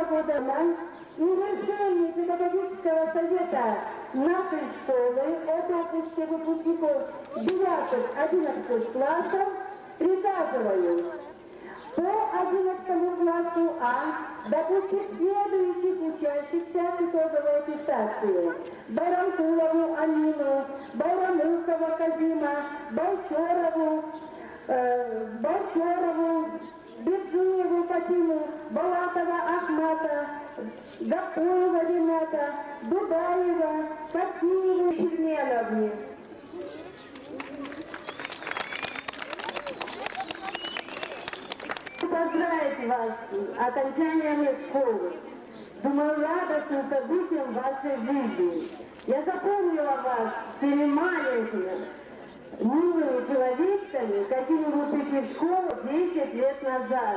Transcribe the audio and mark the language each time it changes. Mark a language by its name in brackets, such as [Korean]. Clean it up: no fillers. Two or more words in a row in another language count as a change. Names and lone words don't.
[Russian] года, и решение педагогического совета нашей школы о допуске выпускников 9-11 классов приказываю по 11 классу А допустить следующих учащихся к итоговой аттестации: Байрамкулову Амину, Байрамухова Казима, Байчорову, Беджуеву Фатиму, Балатова Ахмата, Гапоева Рената, Дудаева, Фатиеву Шельменовне. Поздравить вас с окончанием школы. Думаю, радостным событием вашей жизни. Я запомнила вас теми маленькими, милыми человечками, какими вы пришли в школу 10 лет назад.